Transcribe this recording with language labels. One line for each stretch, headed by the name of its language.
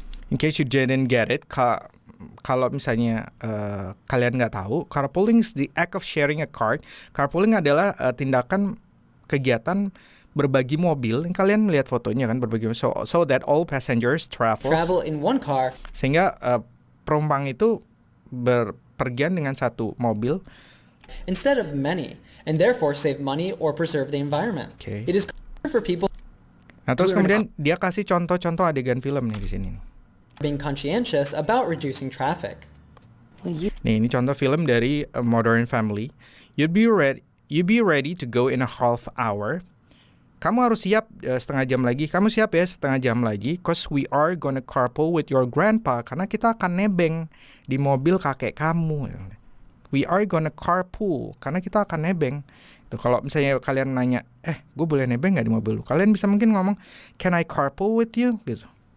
English: In case you didn't get it,
Indonesian: kalau misalnya kalian nggak tahu,
English: carpooling is the act of sharing a car.
Indonesian: Carpooling adalah tindakan kegiatan berbagi mobil. Kalian melihat fotonya kan, berbagi
English: so that all passengers travel in one car.
Indonesian: Sehingga penumpang itu berpergian dengan satu mobil
English: instead of many, and therefore save money or preserve the environment. Okay. It is common for people.
Indonesian: Nah, terus kemudian dia kasih contoh-contoh adegan film nih di sini.
English: Being conscientious about reducing traffic.
Indonesian: Nih, ini contoh film dari A Modern Family.
English: You'd be ready to go in a half hour.
Indonesian: Kamu harus siap setengah jam lagi. Kamu siap ya setengah jam lagi.
English: Cause we are gonna carpool with your grandpa.
Indonesian: Karena kita akan nebeng di mobil kakek kamu.
English: We are gonna carpool.
Indonesian: Karena kita akan nebeng. Tuh, kalau misalnya kalian nanya, gue boleh nebeng gak di mobil lu? Kalian bisa mungkin ngomong,
English: can I carpool with you?
Indonesian: Gitu.